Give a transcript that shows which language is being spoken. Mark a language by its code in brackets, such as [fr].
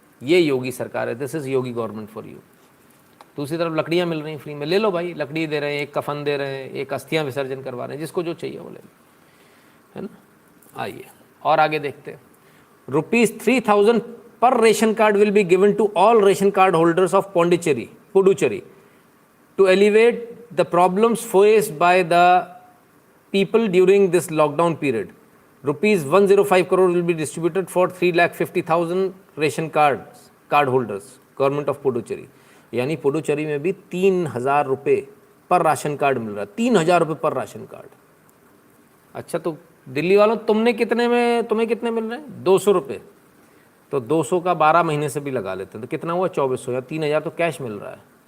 [hi] ये योगी सरकार है, [en] This is Yogi government for you. [hi] दूसरी तरफ लकड़ियाँ मिल रही हैं फ्री में, ले लो भाई, लकड़ी दे रहे हैं, एक कफन दे रहे हैं, एक अस्थियाँ विसर्जन करवा रहे हैं, जिसको जो चाहिए वो ले लो, है ना। आइए और आगे देखते हैं। [en] ₹3000 पर ration card will be given to all ration card holders of Puducherry to alleviate the problems faced by the people during this lockdown period. Rupees 105 crore will be distributed for 3,50,000 ration card holders, Government of Puducherry. [hi] यानी पुडुचेरी में भी 3,000 रुपये पर ration card मिल रहा है, 3,000 रुपये पर ration card. अच्छा, तो दिल्ली वालों तुम्हें कितने मिल रहे हैं? 200 रुपये। तो 200 का 12 महीने से भी लगा लेते हैं तो कितना हुआ? 2400 या 3,000 तो कैश मिल रहा है।